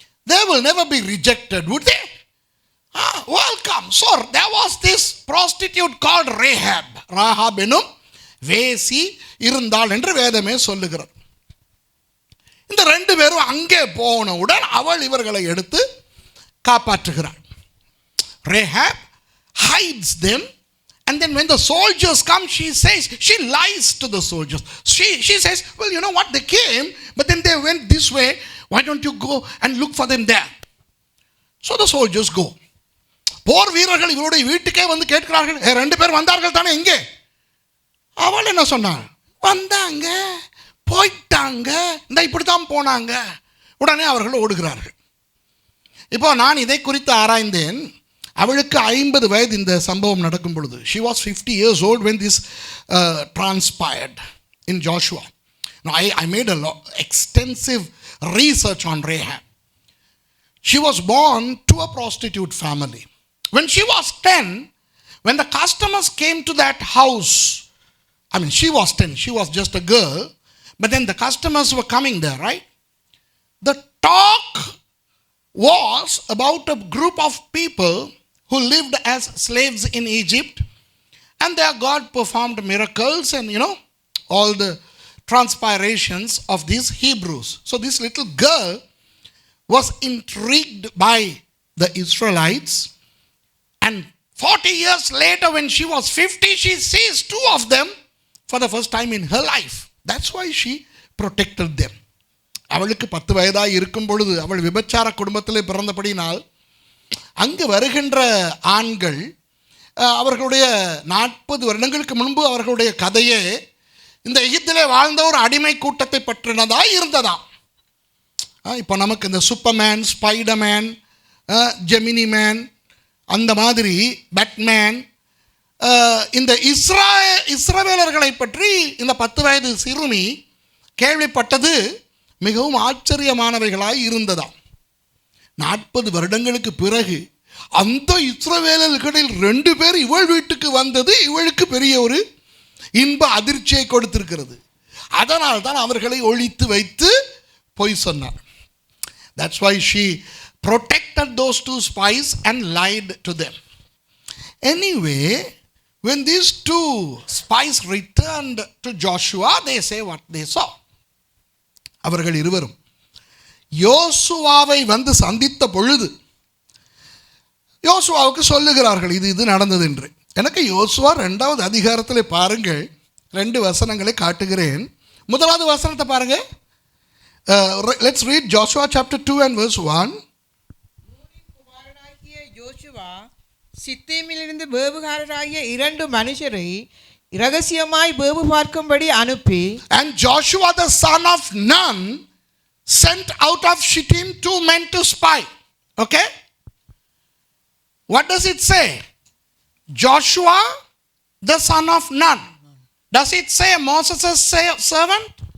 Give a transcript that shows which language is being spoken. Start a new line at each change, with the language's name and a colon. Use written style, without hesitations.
English: They will never be rejected, would they? Welcome. So there was this prostitute called Rahab.
Tamil: Rahab என்னும் வேசி இருந்தாள் என்று வேதமே சொல்லுகிறது. இந்த 2 பேரும் அங்கே போனவுடன் அவள் இவர்களை எடுத்து காப்பாற்றுகிறாள்.
English: Rahab hides them, and then when the soldiers come, she lies to the soldiers. She says, well, you know what, they came, but then they went this way. Why don't you go and look for them there? So the soldiers go.
Tamil: போர் வீரர்கள் இவருடைய வீட்டுக்கே வந்து கேட்கிறார்கள், 2 பேர் வந்தார்கள் தானே எங்கே? அவள் என்ன சொன்னாள்? வந்தாங்க, போயிட்டாங்க, இந்த இப்படித்தான் போனாங்க. உடனே அவர்கள் ஓடுகிறார்கள். இப்போ நான் இதை குறித்து ஆராய்ந்தேன். அவளுக்கு 50 வயது இந்த சம்பவம் நடக்கும் பொழுது.
English: She was 50 years old when this transpired in Joshua. Now I made extensive research on Rahab. She was born to a prostitute family. When she was 10, when the customers came to that house, I mean, she was 10, she was just a girl, but then the customers were coming there, right? The talk was about a group of people who lived as slaves in Egypt, and their God performed miracles and, you know, all the transpirations of these Hebrews. So this little girl was intrigued by the Israelites, and 40 years later, when she was 50, she sees 2 of them for the first time in her life. That's why she protected them.
Tamil: அவளுக்கு 10 வயதாக இருக்கும் பொழுது அவள் விபச்சார குடும்பத்திலே பிறந்தபடினால் அங்கு வருகின்ற ஆண்கள் அவர்களுடைய 40 வருடங்களுக்கு முன்பு அவர்களுடைய கதையே இந்த எகிப்திலே வாழ்ந்த ஒரு அடிமை கூட்டத்தை பற்றினதாக இருந்ததாம். இப்போ நமக்கு இந்த சூப்பர்மேன், ஸ்பைடர்மேன், ஜெமினி மேன், அந்த மாதிரி பேட்மேன், இந்த இஸ்ரவேலர்களை பற்றி இந்த 10 வயது சிறுமி கேள்விப்பட்டது மிகவும் ஆச்சரியமானவைகளாய் இருந்ததாம். 40 வருடங்களுக்கு பிறகு அந்த இஸ்ரவேலர்களில் 2 பேர் இவள் வீட்டுக்கு வந்தது இவளுக்கு பெரிய ஒரு இன்ப அதிர்ச்சியை கொடுத்திருக்கிறது. அதனால் தான் அவர்களை ஒழித்து வைத்து பொய் சொன்னார்.
English: That's why she protected those 2 spies and lied to them. Anyway, when these 2 spies returned to Joshua, they say what they saw.
Tamil: அவர்கள் இருவரும் யோசுவாவை வந்து சந்தித்த பொழுது யோசுவாவுக்கு சொல்லுகிறார்கள் இது நடந்தது என்று. எனக்கு யோசுவா 2வது அதிகாரத்தில் பாருங்கள், 2 வசனங்களை காட்டுகிறேன். 1வது வசனத்தை பாருங்க.
English: Let's read Joshua chapter 2 and verse 1.
Tamil: குமாரனாகிய யோசுவா சித்தீமிலிருந்து வேவுகாரராகிய 2 மனுஷரை இரகசியமாய் வேவு பார்க்கும்படி அனுப்பி,
English: and Joshua the son of Nun sent out of Shittim 2 men to spy. Okay? What does it say? Joshua the son of Nun. Does it say Moses' servant?